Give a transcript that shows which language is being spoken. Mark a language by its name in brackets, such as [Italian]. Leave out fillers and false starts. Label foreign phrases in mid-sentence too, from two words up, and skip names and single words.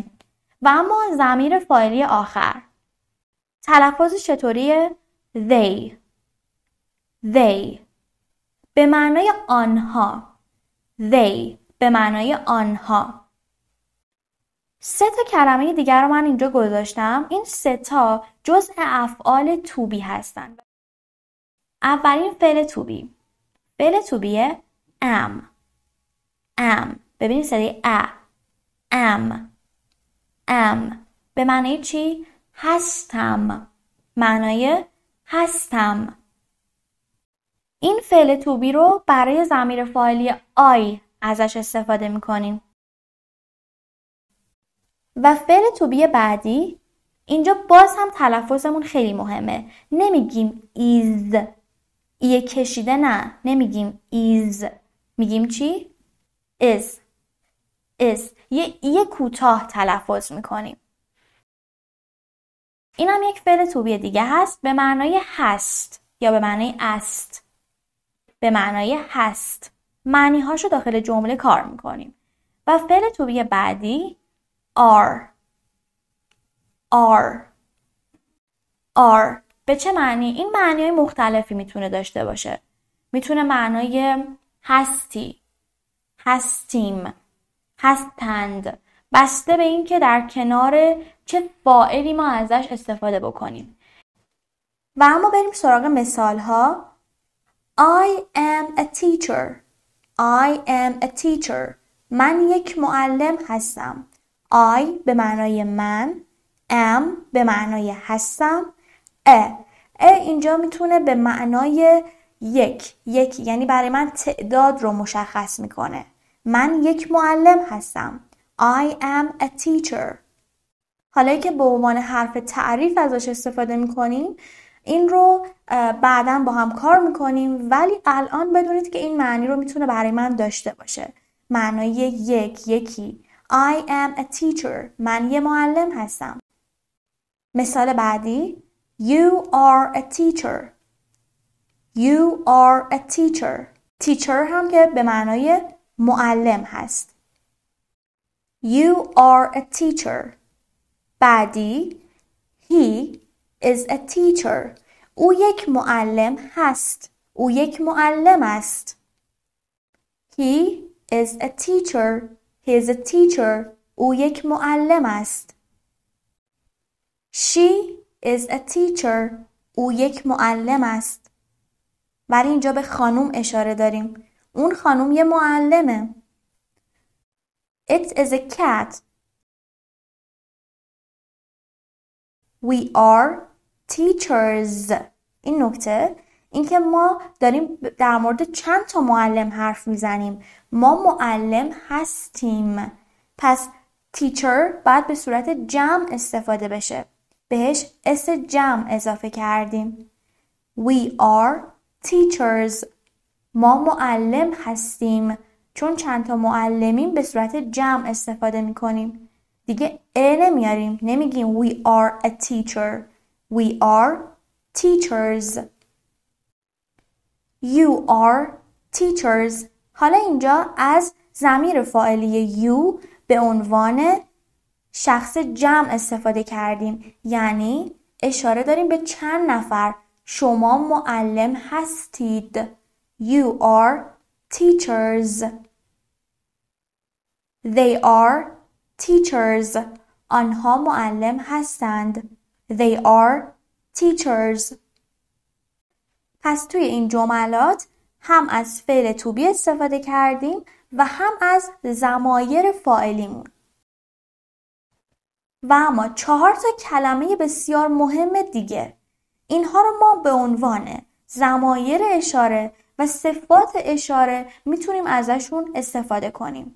[Persian] و اما ضمیر فاعلی آخر تلفظش چطوریه؟ they به معنای آنها. they به معنای آنها. 3 تا کلمه دیگر رو من اینجا گذاشتم. این 3 تا جزء افعال [English] to be [Persian] هستن. اولین فعل [English] to be. [Persian] فعل [English] to be am. [Persian] ببینید صدای am به معنای چی؟ هستم. معنای هستم. این فعل [English] to be [Persian] رو برای ضمیر فاعلی I ازش استفاده میکنیم. و فعل [English] to be [Persian] بعدی اینجا باز هم تلفظمون خیلی مهمه. نمیگیم is. ای کشیده نه. نمیگیم is. میگیم چی؟ is. یه ای کوتاه تلفظ میکنیم. این هم یک فعل [English] to be [Persian] دیگه هست به معنای هست یا به معنای است. به معنای هست. معنی هاشو داخل جمله کار میکنیم. و فعل [English] to be [Persian] بعدی are. به چه معنی؟ این معنی های مختلفی میتونه داشته باشه. میتونه معنای هستی، هستیم، هستند، بسته به این که در کنار چه فاعلی ما ازش استفاده بکنیم. و اما بریم سراغ مثال ها. [English] I am a teacher. I am a teacher. [Persian] من یک معلم هستم. I به معنای من، am به معنای هستم، اینجا میتونه به معنای یک یعنی برای من تعداد رو مشخص میکنه. من یک معلم هستم. [English] I am a teacher. [Persian] حالا که به عنوان حرف تعریف ازش استفاده میکنیم، این رو بعداً با هم کار میکنیم، ولی الان بدونید که این معنی رو میتونه برای من داشته باشه. معنای یکی. [English] I am a teacher. [Persian] من یه معلم هستم. مثال بعدی. [English] You are a teacher. You are a teacher. [Persian] teacher هم که به معنای معلم هست. [English] You are a teacher. بعدی. He is a teacher. [Persian] او یک معلم هست. او یک معلم است. [English] He is a teacher. He is a teacher. [Persian] او یک معلم است. [English] She is a teacher. [Persian] او یک معلم است. ولی اینجا به خانوم اشاره داریم. اون خانوم یه معلمه. [English] It is a cat. We are teachers. [Persian] این نکته، این که ما داریم در مورد چند تا معلم حرف میزنیم. ما معلم هستیم. پس teacher باید به صورت جمع استفاده بشه. بهش اس جمع اضافه کردیم. [English] We are teachers. [Persian] ما معلم هستیم. چون چند تا معلمیم به صورت جمع استفاده میکنیم. دیگه نمیاریم. نمیگیم [English] we are a teacher. We are teachers. You are teachers. [Persian] حالا اینجا از ضمیر فاعلی you به عنوان شخص جمع استفاده کردیم. یعنی اشاره داریم به چند نفر. شما معلم هستید. [English] You are teachers. They are teachers. [Persian] آنها معلم هستند. [English] They are teachers. [Persian] پس توی این جملات هم از فعل [English] to be [Persian] استفاده کردیم و هم از ضمایر فاعلیمون. و اما 4 تا کلمه بسیار مهم دیگه. اینها رو ما به عنوان ضمایر اشاره و صفات اشاره میتونیم ازشون استفاده کنیم.